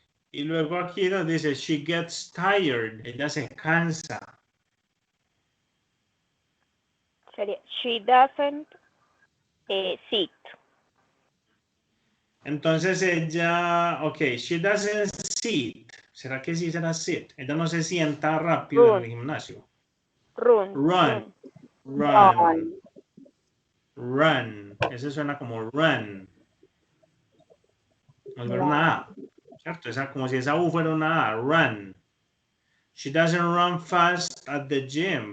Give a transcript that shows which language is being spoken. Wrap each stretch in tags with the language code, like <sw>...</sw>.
<es>Y luego aquí nos dice</es> <en>she gets tired.</en> <es>Ella se cansa. Sería</es> <en>she doesn't sit.</en> <es>Entonces ella,</es> <en>ok, she doesn't sit.</en> <es>¿Será que sí será sit? Ella no se sienta rápido en el gimnasio.</es> <en>Run.</en> <es>Run. Ese suena como run. No es una A, ¿cierto? Esa, como si esa U fuera una A.</es> <en>Run. She doesn't run fast at the gym.</en>